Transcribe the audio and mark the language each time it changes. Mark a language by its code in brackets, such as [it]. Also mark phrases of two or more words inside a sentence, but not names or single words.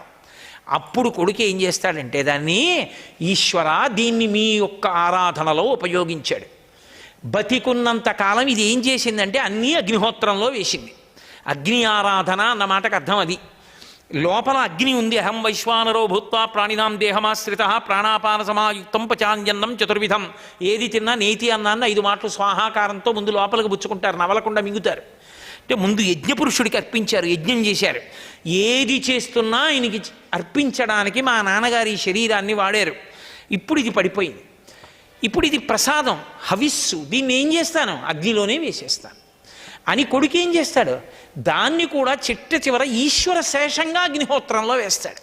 [te] అప్పుడు కొడుకు ఏం చేస్తాడంటే దాన్ని, ఈశ్వర దీన్ని మీ యొక్క ఆరాధనలో ఉపయోగించాడు. బతికున్నంత కాలం ఇది ఏం చేసిందంటే అన్నీ అగ్నిహోత్రంలో వేసింది. అగ్ని ఆరాధన అన్న మాటకు అర్థం అది. లోపల అగ్ని ఉంది. [sa] అహం వైశ్వానరో భూత్వా ప్రాణినాం దేహమాశ్రిత ప్రాణాపాన సమాయుక్తం పచాన్యన్నం చతుర్విధం. [te] ఏది తిన్నా నేతి అన్నాన్ని 5 మాటలు స్వాహాకారంతో ముందు లోపలికి పుచ్చుకుంటారు, నవలకుండా మింగుతారు. అంటే ముందు యజ్ఞపురుషుడికి అర్పించారు, యజ్ఞం చేశారు. ఏది చేస్తున్నా ఆయనకి అర్పించడానికి మా నాన్నగారి శరీరాన్ని వాడారు. ఇప్పుడు ఇది పడిపోయింది, ఇప్పుడు ఇది ప్రసాదం, హవిస్సు, దీన్ని ఏం చేస్తాను, అగ్నిలోనే వేసేస్తాను అని కొడుకు ఏం చేస్తాడు, దాన్ని కూడా చిట్ట చివర ఈశ్వర శేషంగా అగ్నిహోత్రంలో వేస్తాడు.